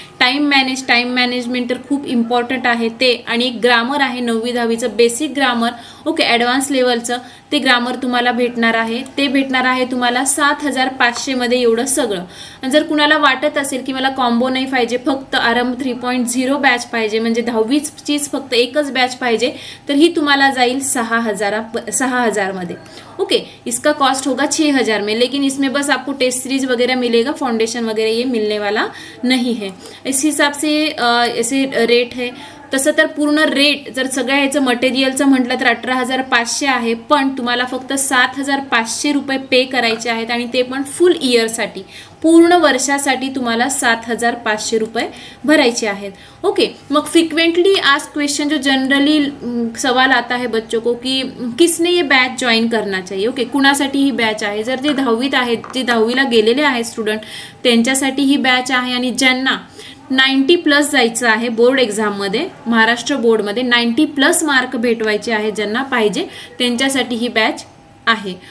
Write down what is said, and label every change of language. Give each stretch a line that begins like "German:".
Marathi: Time management तर खूप important आहे ते, आणि एक ग्रामर आहे 9वी 10वीचं बेसिक ग्रामर, ओके, ॲडव्हान्स लेवलचं ते ग्रामर तुम्हाला भेटणार आहे. ते भेटणार आहे तुम्हाला 7500 मध्ये एवढं सगळं. आणि जर कुणाला वाटत असेल की मला कॉम्बो नाही पाहिजे, फक्त आरंभ 3.0 बॅच पाहिजे, म्हणजे 10वीचीच फक्त एकच बॅच पाहिजे, तर ही तुम्हाला जाईल 6000 मध्ये.
Hindi: ओके, इसका कॉस्ट होगा 6000 में, लेकिन इसमें बस आपको टेस्ट सीरीज वगैरह मिलेगा, फाउंडेशन वगैरह ये मिलने वाला नहीं है. इस हिसाब से ऐसे रेट है.
Marathi: तसं तर पूर्ण रेट जर सगळ्या ह्याचं मटेरियलचं म्हटलं तर 18500 आहे, पण तुम्हाला फक्त 7500 रुपये पे करायचे आहेत, आणि ते पण फुल इयरसाठी, पूर्ण वर्षासाठी तुम्हाला 7500 रुपये भरायचे आहेत.
Hindi: ओके, मग फ्रिक्वेंटली आस्क्ड क्वेश्चन जो जनरली सवाल आता है बच्चों को कि किसने ये बैच ज्वाइन करना चाहिए.
Marathi: ओके, कुणासाठी ही बॅच आहे, जर ते 10वीत आहेत, जे 10वीला गेलेले आहेत स्टुडंट, त्यांच्यासाठी ही बॅच आहे. आणि ज्यांना 90+ जायचं आहे बोर्ड एक्झाममध्ये, महाराष्ट्र बोर्डमध्ये 90+ मार्क भेटवायचे आहेत ज्यांना पाहिजे, त्यांच्यासाठी ही बॅच आहे.